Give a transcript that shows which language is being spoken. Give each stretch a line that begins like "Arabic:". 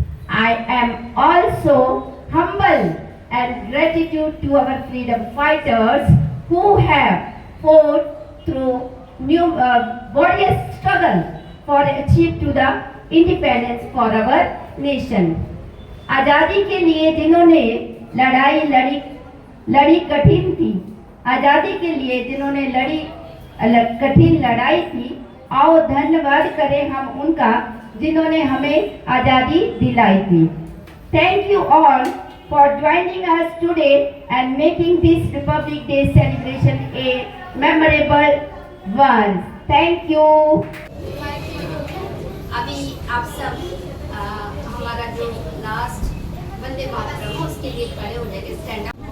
English: I am also humble and gratitude to our freedom fighters who have fought through various struggle for achieve to the independence for our nation.
Hindi: आजादी के लिए जिन्होंने लड़ी कठिन थी, आजादी के लिए जिन्होंने कठिन लड़ाई थी, आओ धन्यवाद करें हम उनका जिन्होंने हमें आजादी दिलाई थी।
English: Thank you all for joining us today and making this Republic Day celebration a memorable one. Thank you.
Hindi: अभी आप सब हमारा जो लास्ट वंदे मातरम है उसके लिए खड़े हो जाएंगे
English: stand up